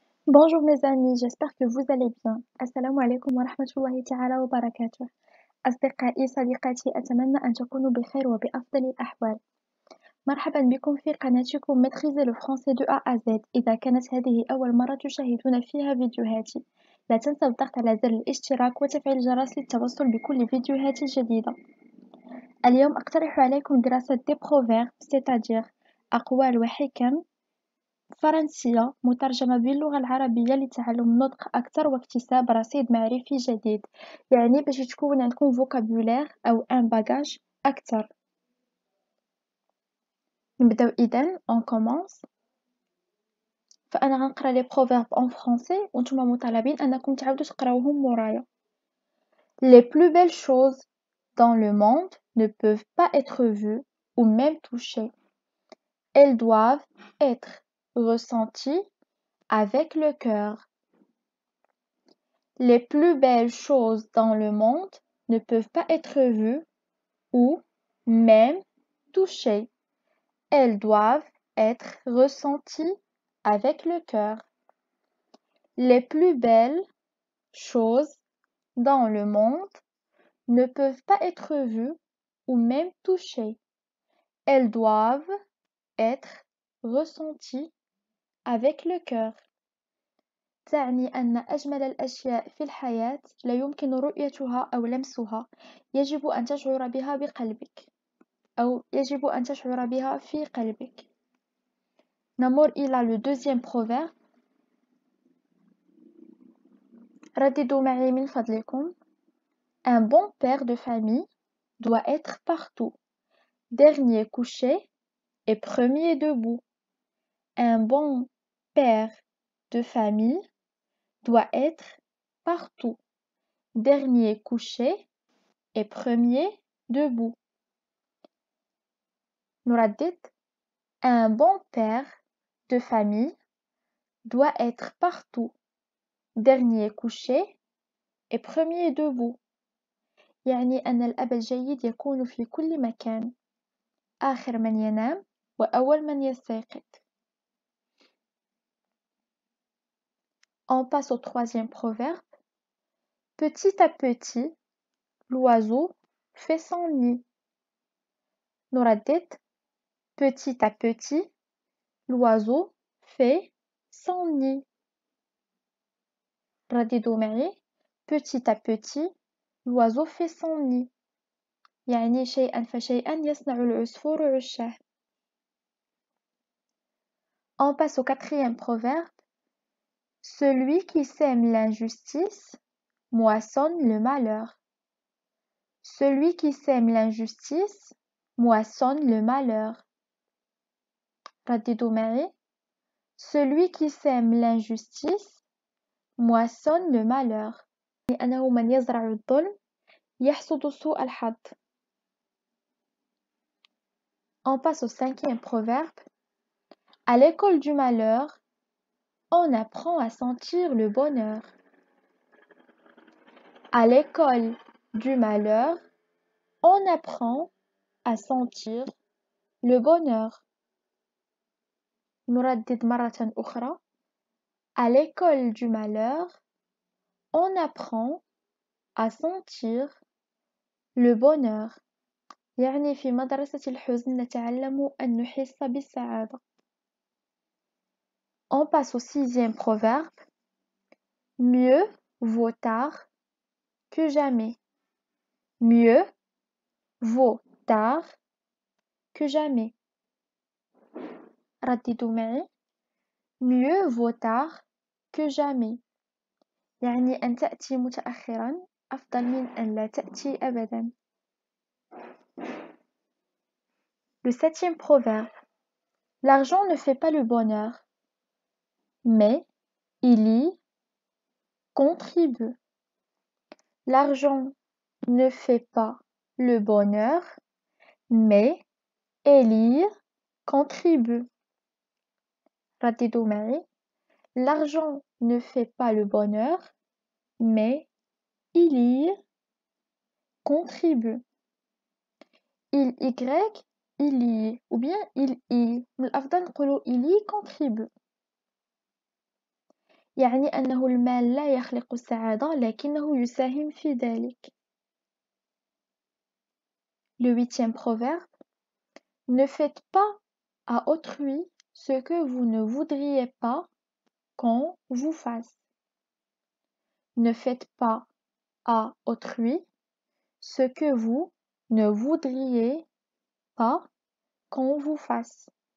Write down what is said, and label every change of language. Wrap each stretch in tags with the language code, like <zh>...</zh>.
<fr>Bonjour mes amis, j'espère que vous allez bien.</fr> <ar>Assalamu alaikum wa rahmatullahi ta'ala wa barakatuh. أصدقائي صديقاتي أتمنى أن تكونوا بخير وبأفضل الأحوال. مرحبا بكم في قناتكم ميتريزي لو فرونسي دو A à Z. إذا كانت هذه أول مرة تشاهدون فيها فيديوهاتي لا تنسوا الضغط على زر الاشتراك وتفعيل الجرس للتوصل بكل فيديوهاتي الجديدة. اليوم أقترح عليكم دراسة دي بروفيرب</ar> <fr>c'est-à-dire</fr> <ar>أقوال وحكم فرنسية مترجمة باللغة العربية لتعلم نطق أكثر واكتساب رصيد معرفي جديد، يعني باش تكون عندكم فوكابولير أو ان باجاج أكثر. نبداو إذن</ar> <fr>on commence.</fr> <ar>فأنا غنقرا لي بروفيرب</ar> <fr>en français</fr> <ar>وانتوما مطالبين أنكم تعاودوا تقراوهم مورايا.</ar> <fr>Les plus belles choses dans le monde ne peuvent pas être vues ou même touchées. Elles doivent être ressenties avec le cœur. Les plus belles choses dans le monde ne peuvent pas être vues ou même touchées. Elles doivent être ressenties avec le cœur. Les plus belles choses dans le monde ne peuvent pas être vues ou même touchées. Elles doivent être ressenties avec le cœur.</fr> <ar>تعني أن أجمل الأشياء في الحياة لا يمكن رؤيتها أو لمسها، يجب أن تشعر بها بقلبك أو يجب أن تشعر بها في قلبك. نمر إلى</ar> <fr>le deuxième proverbe.</fr> <ar>رددوا معي من فضلكم.</ar> <fr>Un bon père de famille doit être partout, dernier couché et premier debout. Un bon père de famille doit être partout, dernier couché et premier debout.</fr> <ar>نردد.</ar> <fr>Un bon père de famille doit être partout, dernier couché et premier debout.</fr> <ar>يعني أن الأب الجيد يكون في كل مكان، آخر من ينام وأول من يستيقظ.</ar> <fr>On passe au troisième proverbe. Petit à petit, l'oiseau fait son nid.</fr> <ar>نردد.</ar> <fr>Petit à petit, l'oiseau fait son nid.</fr> <ar>رددوا معي.</ar> <fr>Petit à petit, l'oiseau fait son nid.</fr> <ar>يعني شيئا فشيئا يصنع العصفور عشه.</ar> <fr>On passe au quatrième proverbe. Celui qui sème l'injustice moissonne le malheur. Celui qui sème l'injustice moissonne le malheur.</fr> <ar>رددوا معي.</ar> <fr>Celui qui sème l'injustice moissonne le malheur.</fr> <ar>لأنه من يزرع الظلم يحصد سوء الحظ.</ar> <fr>On passe au cinquième proverbe. À l'école du malheur, on apprend à sentir le bonheur. À l'école du malheur, on apprend à sentir le bonheur.</fr> <ar>نردد مرة أخرى.</ar> <fr>À l'école du malheur, on apprend à sentir le bonheur.</fr> <ar>يعني في مدرسة الحزن نتعلم أن نحس بالسعادة.</ar> <fr>On passe au sixième proverbe. Mieux vaut tard que jamais. Mieux vaut tard que jamais.</fr> <ar>رددوا معي.</ar> <fr>Mieux vaut tard que jamais.</fr> <ar>يعني أن تأتي متأخرا أفضل من أن لا تأتي أبدا.</ar> <fr>Le septième proverbe. L'argent ne fait pas le bonheur, mais il y contribue. L'argent ne fait pas le bonheur, mais il y contribue.</fr> <ar>رددوا معي.</ar> <fr>L'argent ne fait pas le bonheur, mais il y contribue. Il y ou bien il y.</fr> <ar>من الأفضل نقولوا</ar> <fr>il y contribue.</fr> <ar>يعني أنه المال لا يخلق السعادة لكنه يساهم في ذلك.</ar> <fr>Le huitième proverbe: ne faites pas à autrui ce que vous ne voudriez pas qu'on vous fasse. Ne faites pas à autrui ce que vous ne voudriez pas qu'on vous fasse.</fr>